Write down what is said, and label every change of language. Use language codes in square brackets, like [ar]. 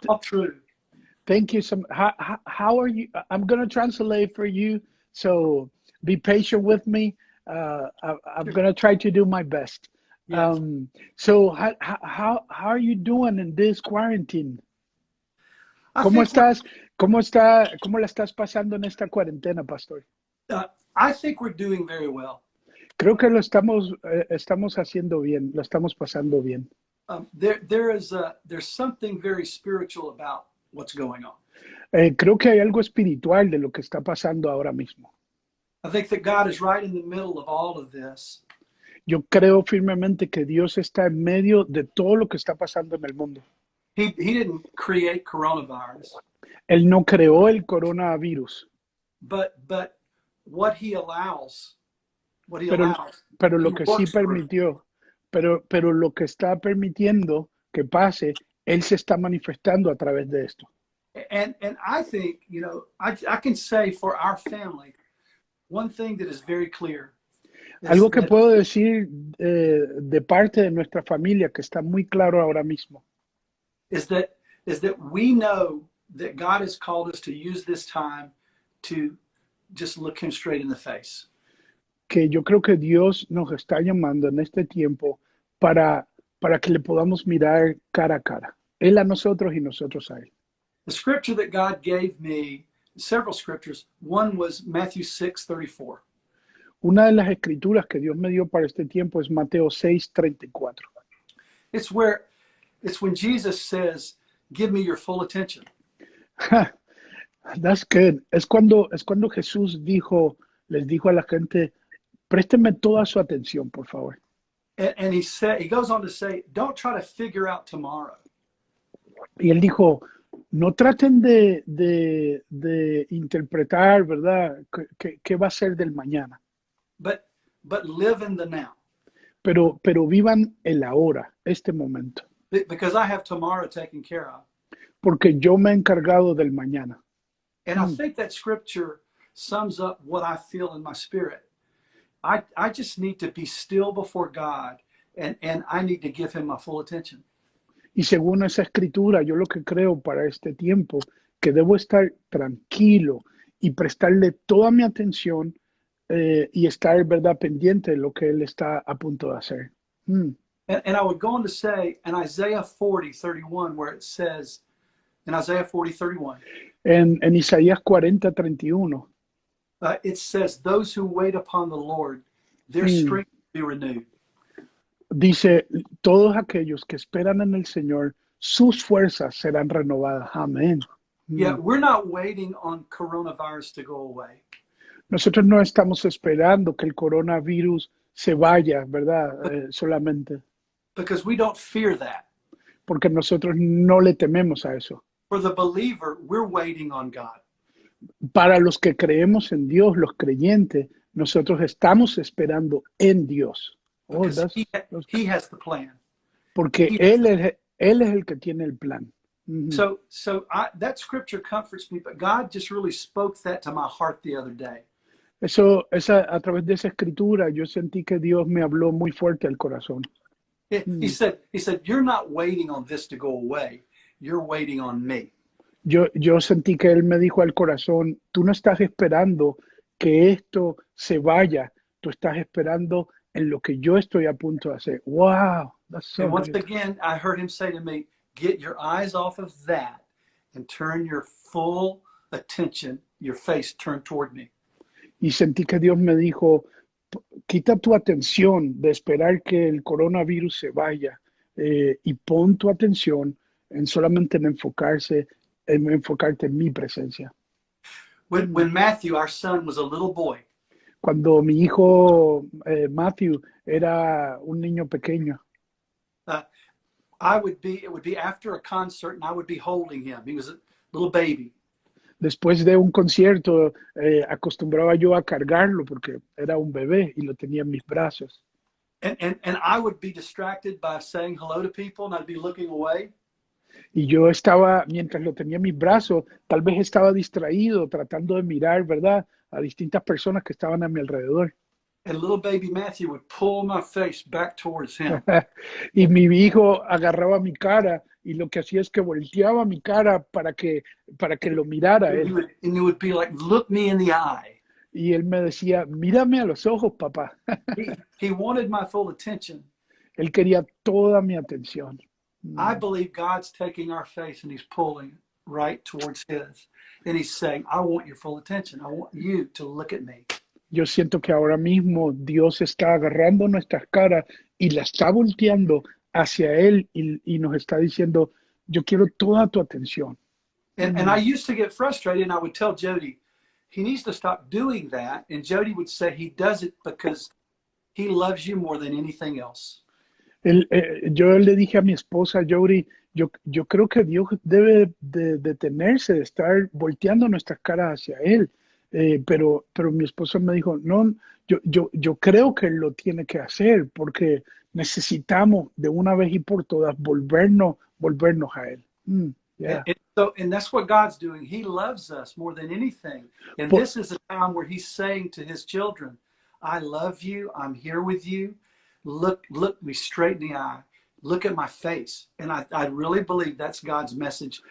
[en] all true. thank you. How are you? I'm gonna translate for you, so be patient with me. I'm Sure. gonna try to do my best. Yes. So how are you doing in this quarantine? I [es] ¿Cómo [en] think we're [es] estás? ¿Cómo la estás pasando en esta cuarentena, pastor? [en] I think we're doing very well. [es] Creo que lo estamos haciendo bien, lo estamos pasando bien. [en] There's something very spiritual about what's going on. [es] Creo que hay algo espiritual de lo que está pasando ahora mismo. [en] I think that God is right in the middle of all of this. [es] Yo creo firmemente que Dios está en medio de todo lo que está pasando en el mundo. [en] He didn't create coronavirus, [es] Él no creó el coronavirus, [en] but what he allows, what he [es] pero, [en] allows, [es] pero [en] he [es] lo que sí [en] works through. [es] permitió, pero lo que está permitiendo que pase, Él se está manifestando a través de esto. [en] And I think, I can say for our family, one thing that is very clear is [es] Algo que [en] that, [es] puedo decir de parte de nuestra familia que está muy claro ahora mismo, [en] is that is that we know that God has called us to use this time to just look him straight in the face. [es] que yo creo que Dios nos está llamando en este tiempo para que le podamos mirar cara a cara. Él a nosotros y nosotros a Él. [en] The scripture that God gave me, several scriptures, one was Matthew 6:34. [es] Una de las escrituras que Dios me dio para este tiempo es Mateo 6:34. [en] It's where it's when Jesus says, "Give me your full attention." That's good. [es] Es cuando Jesús les dijo a la gente, présteme toda su atención, por favor. [en] And he goes on to say, "Don't try to figure out tomorrow." [es] Y él dijo, no traten de interpretar, ¿verdad? ¿Qué va a ser del mañana? [en] But live in the now. [es] Pero vivan el ahora, este momento. [en] Because I have tomorrow taken care of. [es] Porque yo me he encargado del mañana. [en] And I think that scripture sums up what I feel in my spirit. I just need to be still before God, and I need to give him my full attention. [es] Y según esa escritura, yo lo que creo para este tiempo, que debo estar tranquilo y prestarle toda mi atención y estar, ¿verdad?, pendiente de lo que él está a punto de hacer. [en] And I would go on to say in Isaiah 40:31, where it says, in Isaiah 40:31, [es] En Isaías 40:31, [en] it says, "Those who wait upon the Lord, their strength will be renewed." [es] dice, todos aquellos que esperan en el Señor, sus fuerzas serán renovadas. Amén. [en] Yeah, we're not waiting on coronavirus to go away. [es] Nosotros no estamos esperando que el coronavirus se vaya, ¿verdad? Solamente. [en] Because we don't fear that. [es] Porque nosotros no le tememos a eso. [en] For the believer, we're waiting on God. [es] Para los que creemos en Dios, los creyentes, nosotros estamos esperando en Dios. [en] Because he has the plan. [es] Porque Él es el que tiene el plan. [en] So that scripture comforts me, but God just really spoke that to my heart the other day. [es] A través de esa escritura, yo sentí que Dios me habló muy fuerte al corazón. [en] He said, "You're not waiting on this to go away. You're waiting on me." [es] Yo sentí que Él me dijo al corazón, tú no estás esperando que esto se vaya, tú estás esperando en lo que yo estoy a punto de hacer. [en] Wow, that's so And once good. again, I heard him say to me, "Get your eyes off of that and turn your full attention, your face turned toward me." [es] Y sentí que Dios me dijo, quita tu atención de esperar que el coronavirus se vaya y pon tu atención en solamente en enfocarte en mi presencia. [en] When Matthew, our son, was a little boy, [es] Cuando mi hijo Matthew era un niño pequeño, [en] it would be after a concert and I would be holding him. He was a little baby. [es] después de un concierto, acostumbraba yo a cargarlo porque era un bebé y lo tenía en mis brazos. [en] And I would be distracted by saying hello to people and I'd be looking away. [es] Y yo estaba, mientras lo tenía en mis brazos, tal vez estaba distraído, tratando de mirar, ¿verdad?, a distintas personas que estaban a mi alrededor. [en] And little baby Matthew would pull my face back towards him. [es] Y mi hijo agarraba mi cara y lo que hacía es que volteaba mi cara para que lo mirara él. [en] And he would be like, "Look me in the eye." [es] Y él me decía, mírame a los ojos, papá. [en] He wanted my full attention. [es] Él quería toda mi atención. [en] I believe God's taking our face and he's pulling right towards his. And he's saying, "I want your full attention. I want you to look at me." [es] Yo siento que ahora mismo Dios está agarrando nuestras caras y la está volteando hacia Él y nos está diciendo, yo quiero toda tu atención. [en] And I used to get frustrated and I would tell Jody, he needs to stop doing that. And Jody would say he does it because he loves you more than anything else. [es] Yo le dije a mi esposa, Jody, yo creo que Dios debe de detenerse, de estar volteando nuestras caras hacia Él. Pero mi esposa me dijo, no, yo creo que Él lo tiene que hacer porque necesitamos de una vez y por todas volvernos a Él. [en] Yeah. And that's what God's doing. He loves us more than anything. And this is a time where he's saying to his children, "I love you. I'm here with you. Look me straight in the eye. Look at my face." And I really believe that's God's message.